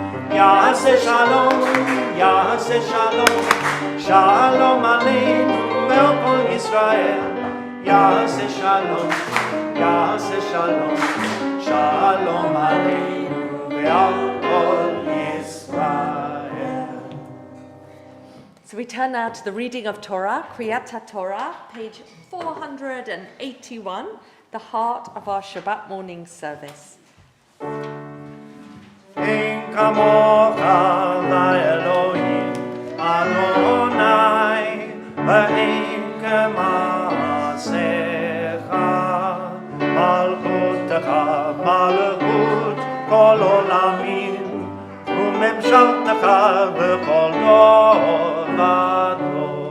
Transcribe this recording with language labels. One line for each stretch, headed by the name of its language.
Hebrew: יעשה שלום, יעשה שלום, שלום עלינו ועל כל ישראל. יעשה שלום, יעשה שלום, שלום עלינו ועל כל Israel.
English: So we turn now to the reading of Torah, Kriyat Torah, page 481, the heart of our Shabbat morning service.
Hebrew: אין כמוך לאלוהים אדוני, ואין כמעשיך. מלכותך מלכות כל עולמים, וממשלתך בכל דור ודור.